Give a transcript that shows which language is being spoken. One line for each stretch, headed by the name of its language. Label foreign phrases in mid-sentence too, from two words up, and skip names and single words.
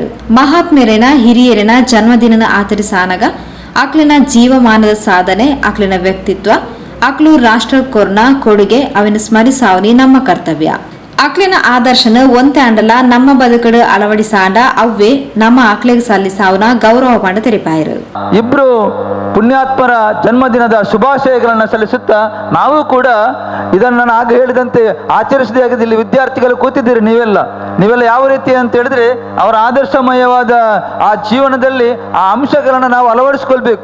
Tulu: ಮಹಾತ್ಮೆರೆನ ಹಿರಿಯರಿನ ಜನ್ಮದಿನನ ಆಚರಿಸಾನಗ ಅಕ್ಲಿನ ಜೀವಮಾನದ ಸಾಧನೆ, ಅಕ್ಲಿನ ವ್ಯಕ್ತಿತ್ವ, ಅಕ್ಲು ರಾಷ್ಟ್ರ ಕೊರ್ನ ಕೊಡುಗೆ ಅವಿನ ಸ್ಮರಿಸಾವನಿ ನಮ್ಮ ಕರ್ತವ್ಯ. ಅಕ್ಲಿನ ಆದರ್ಶನ ಒಂತೆ ಅಂಡಲ ನಮ್ಮ ಬದುಕಡು ಅಳವಡಿಸಾಂಡ ಅವ್ವೇ ನಮ್ಮ ಅಕ್ಲಿಗೆ ಸಲ್ಲಿಸಾವನ ಗೌರವ ಪಂಡ ತೆರಿಪಾಯರು.
Kannada: ಇಬ್ರು ಪುಣ್ಯಾತ್ಮರ ಜನ್ಮದಿನದ ಶುಭಾಶಯಗಳನ್ನು ಸಲ್ಲಿಸುತ್ತಾ ನಾವು ಕೂಡ ಇದನ್ನು ನಾನು ಆಗ ಹೇಳಿದಂತೆ ಆಚರಿಸದೇ ಆಗಿದೆ. ಇಲ್ಲಿ ವಿದ್ಯಾರ್ಥಿಗಳು ಕೂತಿದ್ದೀರಿ, ನೀವೆಲ್ಲ ಯಾವ ರೀತಿ ಅಂತ ಹೇಳಿದ್ರೆ ಅವರ ಆದರ್ಶಮಯವಾದ ಆ ಜೀವನದಲ್ಲಿ ಆ ಅಂಶಗಳನ್ನು ನಾವು ಅಳವಡಿಸ್ಕೊಳ್ಬೇಕು.